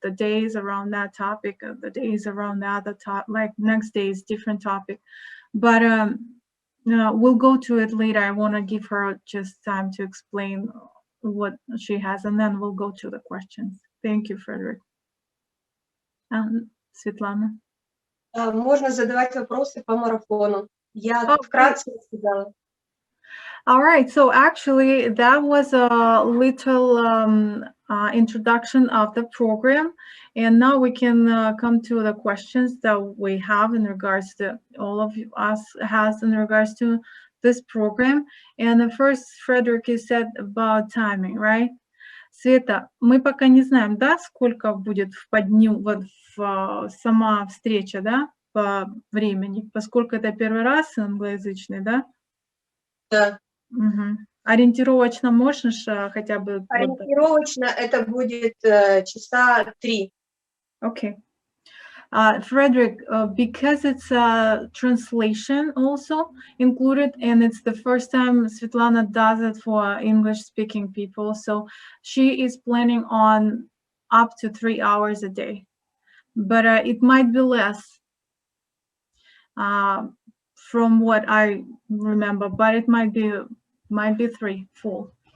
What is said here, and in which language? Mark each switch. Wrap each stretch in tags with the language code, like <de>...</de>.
<en>The days around that topic, the days around the other topic. Like next day is different topic, but we'll go to it later. I want to give her just time to explain what she has, and then we'll go to the questions. Thank you, Fredrick.</en> <ru>Светлана. Можно задавать вопросы по марафону. Я вкратце сказала.</ru> <en>All right, so actually that was a little introduction of the program, and now we can come to the questions that we have in regards to all of us has in regards to this program. And the first, Fredrick, you said about timing, right?</en> <ru>Света, мы пока не знаем, да, сколько будет по дню вот сама встреча, да, по времени, поскольку это первый раз англоязычный, да? Да. Угу. Ориентировочно можешь хотя бы? Ориентировочно это будет часа 3.</ru> <en>Okay. Fredrick, because it's a translation also included, and it's the first time Svetlana does it for English-speaking people, so she is planning on up to 3 hours a day, but it might be less from what I remember, but it might be 3 full.</en>